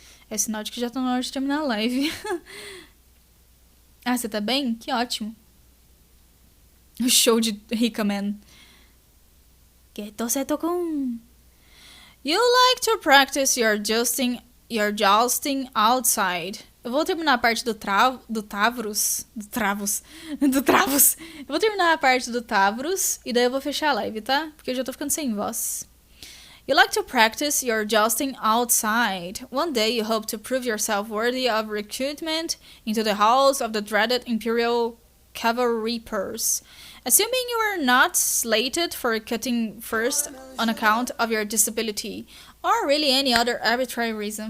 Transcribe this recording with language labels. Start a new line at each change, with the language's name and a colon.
Portuguese: É sinal de que já tá na hora de terminar a live. Ah, você tá bem? Que ótimo. O show de Rica Man. Que tô com...
English: You like to practice your jousting outside.
Portuguese: Eu vou terminar a parte do Tavros. Eu vou terminar a parte do Tavros e daí eu vou fechar a live, tá? Porque eu já tô ficando sem voz.
English: You like to practice your jousting outside. One day you hope to prove yourself worthy of recruitment into the halls of the dreaded Imperial Cavalry Purse. Assuming you are not slated for cutting first on account of your disability, or really any other arbitrary reason.